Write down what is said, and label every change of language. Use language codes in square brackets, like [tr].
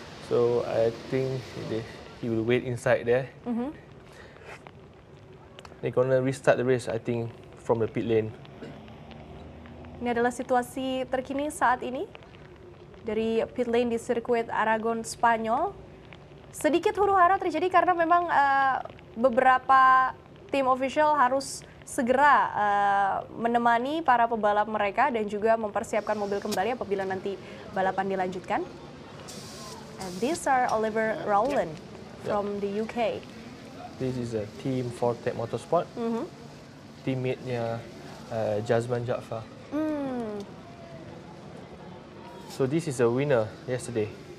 [en] So I think he will wait inside there. They're gonna restart the race, I think, from the pit lane. [id] Ini adalah situasi terkini saat ini dari pit lane di sirkuit Aragon Spanyol. Sedikit huru-hara terjadi karena memang beberapa tim official harus segera menemani para pebalap mereka dan juga mempersiapkan mobil kembali apabila nanti balapan dilanjutkan. [en] And these are Oliver Rowland from the UK. This is a team Fortec Motorsport. Teammate-nya Jazman Jaafar. So this is a winner yesterday.